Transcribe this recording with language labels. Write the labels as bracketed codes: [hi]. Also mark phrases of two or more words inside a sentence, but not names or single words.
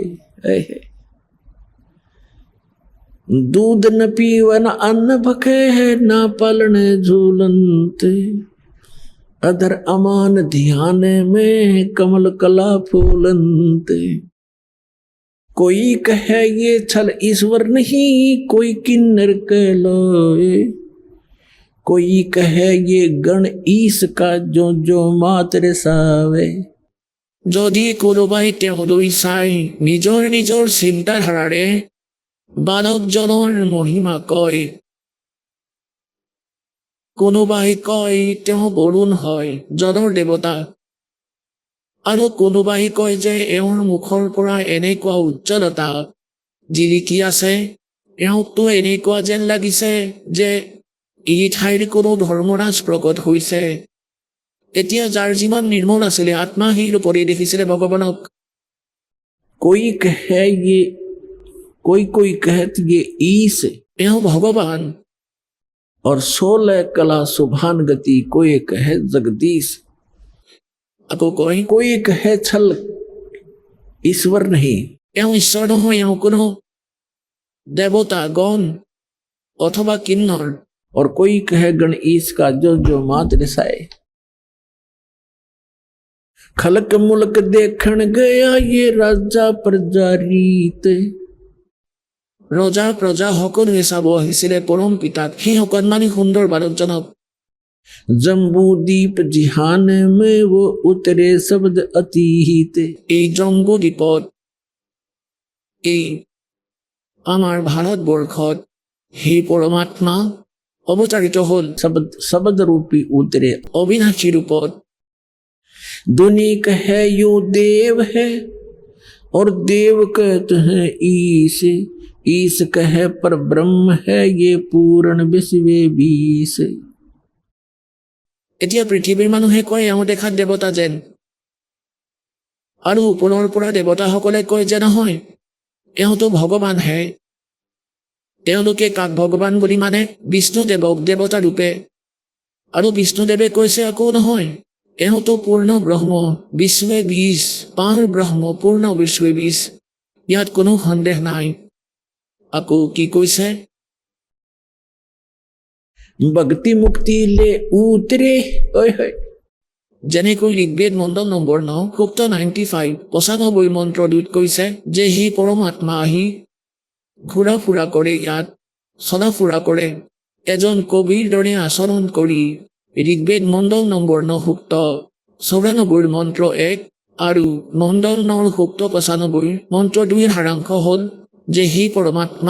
[hi] दूध न पीवन अन्न भखे है, ना पालन झूलंत, अधर अमान ध्यान में कमल कला फूलंत। कोई कहे ये छल ईश्वर नहीं, कोई किन्नर कहलाए, कोई कहे ये गण ईश का जो जो मात्र सावे। [as] যদি কোনোবাই তেওঁলৈ চাই নিজৰ নিজৰ চিন্তাধাৰাৰে বালকজনৰ মহিমা কয়, কোনোবাই কয় তেওঁ বৰুণ হয় জলৰ দেৱতা, আৰু কোনোবাই কয় যে এওঁৰ মুখৰ পৰা এনেকুৱা উজ্জ্বলতা জিলিকি আছে, এওঁকতো এনেকুৱা যেন লাগিছে যে এই ঠাইৰ কোনো ধৰ্মৰাজ প্ৰকট হৈছে। এতিয়া যাৰ যিমান নিৰ্মল আছিলে আত্মা সেই ৰূপৰে দেখিছিলে ভগৱানক। [hi] कोई कहे ये कोई कहत ये ईश, [as] এওঁ ভগৱান। [hi] और 16 कला सुभान गति, कोई कहे जगदीश। [as] আকৌ কয় [hi] कोई कहे छल ईश्वर नहीं, [as] এওঁ ঈশ্বৰ নহয়, এওঁ কোনো দেৱতা গণ অথবা কিন্নৰ। [hi] और कोई कहे गण ईश का जो जो मात्र साए। खलक मुलक देखण गया ये राजा प्रजा रीत, [as] ৰজা প্ৰজা সকলোৱে চাব আহিছিলে পৰম পিতাক, সেই অকণমানি সুন্দৰ বালকজনক। [hi] जम्बू दीप जिहान में वो उतरे शब्द अतीत। [as] এই জম্বু দ্বীপত, এই আমাৰ ভাৰতবৰ্ষত সেই পৰমাত্মা অৱতাৰিত হ'ল [hi] शब्द रूपी उतरे। [as] অবিনাশী ৰূপত। [hi] दुनी कहे यो देव है, और देव कहते हैं ईश, ईश कहे पर ब्रह्म है ये पूर्ण विश्व बीस। [as] এতিয়া পৃথিৱীৰ মানুহে কয় এওঁ দেখাত দেৱতা যেন, আৰু ওপৰৰ পৰা দেৱতাসকলে কয় যে নহয় এওঁতো ভগৱানহে। তেওঁলোকে কাক ভগৱান বুলি মানে? বিষ্ণুদেৱক দেৱতা ৰূপে। আৰু বিষ্ণুদেৱে কৈছে আকৌ নহয় এওঁতো পূৰ্ণ ব্ৰহ্ম বিষ্ণুৱে বীজ, পাৰ ব্ৰহ্ম পূৰ্ণ বিষ্ণুৱে বীজ, ইয়াত কোনো সন্দেহ নাই। আকৌ কি কৈছে? [hi] भक्ति मुक्ति ले उतरे। ओए होए। [as] যেনেকৈ ঋগ্বেদ মণ্ডল নম্বৰ 9 সূক্ত 95 95 মন্ত্ৰটোত কৈছে যে সি পৰমাত্মা আহি ঘূৰা ফুৰা কৰে, ইয়াত চলা ফুৰা কৰে এজন কবিৰ দৰে আচৰণ কৰি। ঋগ্বেদ মণ্ডল নম্বৰ 9 সূক্ত 94 মন্ত্ৰ 1 আৰু মণ্ডল 9 সূক্ত 95 মন্ত্ৰ 2ৰ সাৰাংশ হ'ল যে সি পৰমাত্মা।